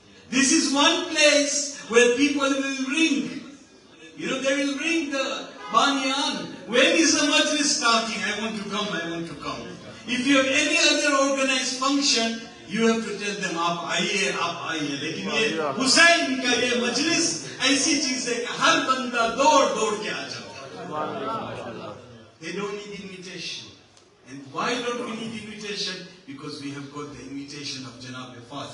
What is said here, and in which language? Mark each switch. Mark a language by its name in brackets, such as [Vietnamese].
[English] This is one place where people will ring. You know, they will ring the banyan. When is the majlis starting? I want to come, I want to come. If you have any other organized function, you have to tell them, [Hindi] आप आइए, आप आइए. लेकिन ये हुसैन का ये मजलिस ऐसी चीज है कि हर बंदा दौड़ के आ जाता. [English] They don't need invitation. And why don't we need invitation? Because we have got the invitation of Janab Fatima.